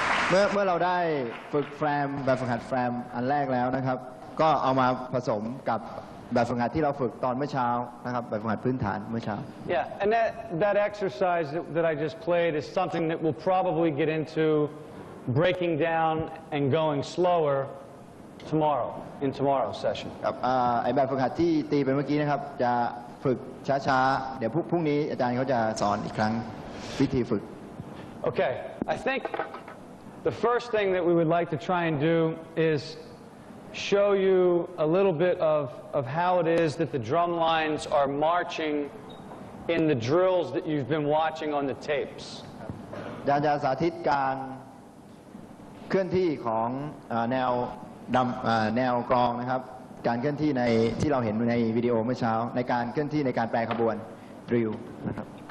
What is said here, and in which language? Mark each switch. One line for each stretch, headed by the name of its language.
Thai: เมื่อเราได้ฝึกแฟมแบบฝึกหัดแฟมอันแรกแล้วนะครับก็เอามาผสมกับแบบฝึกหัดที่เราฝึกตอนเมื่อเช้านะครับแบบฝึกหัดพื้นฐานเมื่อเช้า
English: Yeah, and that exercise that I just played is something that we'll probably get into breaking down and going slower tomorrow in tomorrow's session.
Thai: กับไอแบบฝึกหัดที่ตีไปเมื่อกี้นะครับจะฝึกช้าๆเดี๋ยวพรุ่งนี้อาจารย์เขาจะสอนอีกครั้ง วิธีฝึก
English: Okay, I think the first thing that we would like to try and do is show you a little bit of how it is that the drum lines are marching in the drills that you've been watching on the tapes.
Thai: อาจารย์จะสาธิตการเคลื่อนที่ของแนวกลองนะครับการเคลื่อนที่ในที่เราเห็นในวิดีโอเมื่อเช้าในการเคลื่อนที่ในการแปลขบวนดริลนะครับ